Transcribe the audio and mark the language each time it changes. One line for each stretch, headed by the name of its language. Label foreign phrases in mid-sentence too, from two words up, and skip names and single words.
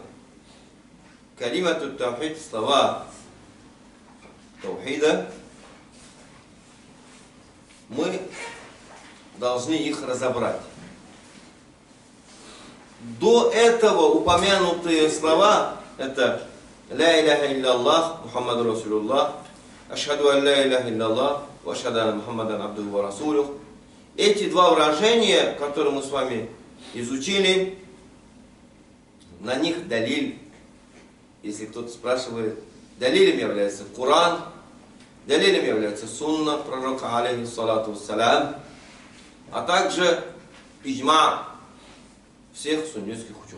Arabic: كلمة التوحيد,
Russian: слова таухида, мы должны их разобрать. До этого упомянутые слова это
Arabic: لا إله إلا الله محمد رسول الله أشهد أن لا إله إلا الله وأشهد أن محمدا عبده ورسوله.
Russian: Эти два выражения, которые мы с вами изучили, на них далиль, если кто-то спрашивает, далилем является Коран, далилем является сунна пророка
Arabic: عليه الصلاة والسلام,
Russian: а также иджма всех суннитских ученых.